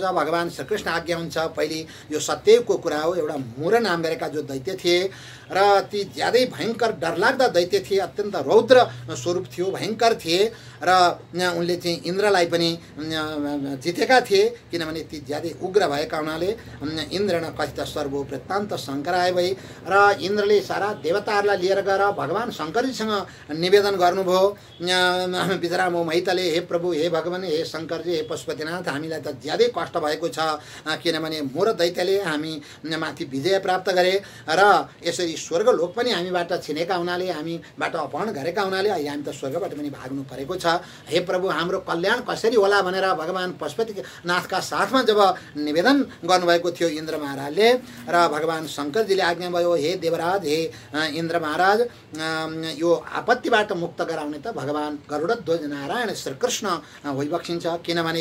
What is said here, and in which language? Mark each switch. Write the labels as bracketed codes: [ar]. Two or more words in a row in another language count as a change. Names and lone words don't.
[ne] भगवान श्रीकृष्ण आज्ञा हुन्छ पहिले यो सत्यको कुरा हो एउटा मुर नाम गरेका जो दैत्य थिए र ती ज्यादै भयङ्कर डरलाग्दा दैत्य थिए अत्यन्त रौद्र स्वरूप थियो भयङ्कर थिए र उनले चाहिँ इन्द्रलाई पनि जितेका थिए किनभने ती ज्यादै उग्र भएका हुनाले [sa] इन्द्र न कथित सर्वो वृत्तान्त शङ्कराय [ne] भई र इन्द्रले सारा देवताहरूलाई लिएर गएर भगवान शङ्करजीसँग निवेदन गर्नुभयो बिचरा म मैतले हे प्रभु हे भगवान हे शङ्करजी हे पशुपतिनाथ हामीलाई त ज्यादै कष्ट भएको छ किनभने मोर दैत्यले हामी माथि विजय प्राप्त गरे र यसरी स्वर्गलोक पनि हामीबाट छिनेका हुनाले हामीबाट अपहरण गरेका हुनाले अहिले हामी त स्वर्गबाट पनि भाग्नु परेको छ हे प्रभु हाम्रो कल्याण कसरी होला भनेर भगवान पशुपतिनाथका साथमा जब निवेदन गर्नुभएको थियो इन्द्र महाराजले र भगवान शङ्करजीले आज्ञा भयो हे देवराज हे इन्द्र महाराज यो आपत्तिबाट मुक्त गराउने त भगवान गरुडध्वज नारायण श्रीकृष्ण होइबक्सिन्छ किनभने